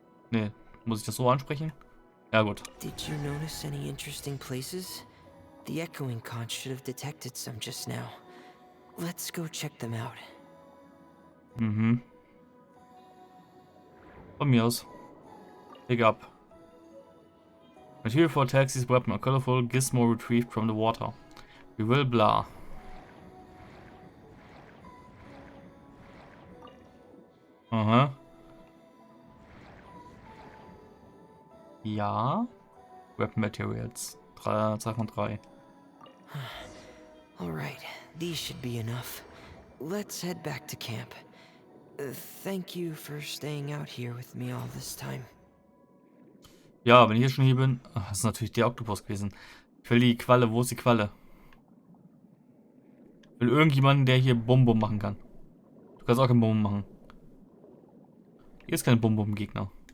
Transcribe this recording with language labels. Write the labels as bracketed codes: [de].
[de] Nee, muss ich das so ansprechen? Ja, gut. [en] Did you notice any interesting places? The echoing conch should have detected some just now. Let's go check them out. Mhm. [de] Von mir aus. [en] Pick up. Material for taxis weapon, a colorful gizmo retrieved from the water. We will blah. Aha. [de] Ja. Weapon Materials. 3 von 3. [en] Alright, these should be enough. Let's head back to camp. Thank you for staying out here with me all this time. [de] Ja, wenn ich hier schon hier bin... Ach, das ist natürlich der Oktopus gewesen. Ich will die Qualle. Wo ist die Qualle? Ich will irgendjemanden, der hier Bum-Bum machen kann. Du kannst auch kein Bum machen. Hier ist kein Bum-Bum-Gegner.